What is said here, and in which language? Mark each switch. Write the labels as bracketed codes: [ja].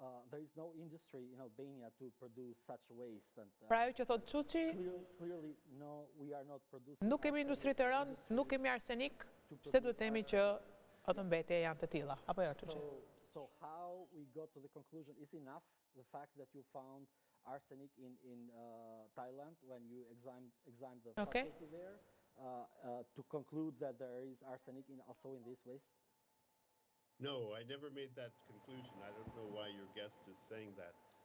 [en] There is no industry in Albania to produce such waste. [sq] Pra ajo që thot Çuçi, [en] Clearly, no, we are not producing. [sq] nuk kemi industri të rëndë, nuk kemi arsenik, pse duhet themi që ato mbetje janë të tilla? Apo jo, Çuçi? [en] So how we got to the conclusion is enough the fact that you found arsenic in Thailand when you examined the Okay. facility there to conclude that there is arsenic also in this waste? No, I never made that conclusion. I don't know why your guest is saying that.